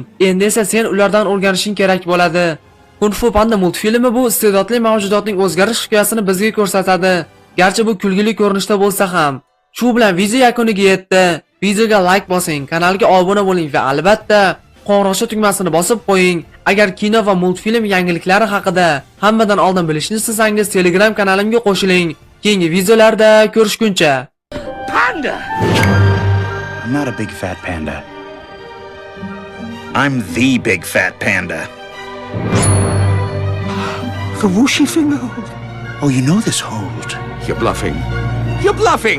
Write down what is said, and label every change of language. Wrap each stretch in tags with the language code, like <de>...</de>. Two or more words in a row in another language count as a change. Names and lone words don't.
<uz>Endi esa sen ulardan o'rganishing kerak bo'ladi. Kung Fu Panda multfilmi bu iste'dodli mavjudotning o'zgarish hikoyasini bizga ko'rsatadi, garchi bu kulgili ko'rinishda bo'lsa ham. Shu bilan video yakuniga yetdi. Videoga like bosing, kanalga obuna bo'ling va albatta qo'ng'iroqcha tugmasini bosib qo'ying. Agar kino va multfilm yangiliklari haqida hammadan oldin bilishni istasangiz, Telegram kanalimga qo'shiling. Keyingi videolarda ko'rishguncha.</uz> <en>Panda! I'm not a big fat panda. I'm the big fat panda. The whooshy finger hold. Oh, you know this hold? You're bluffing. You're bluffing!</en>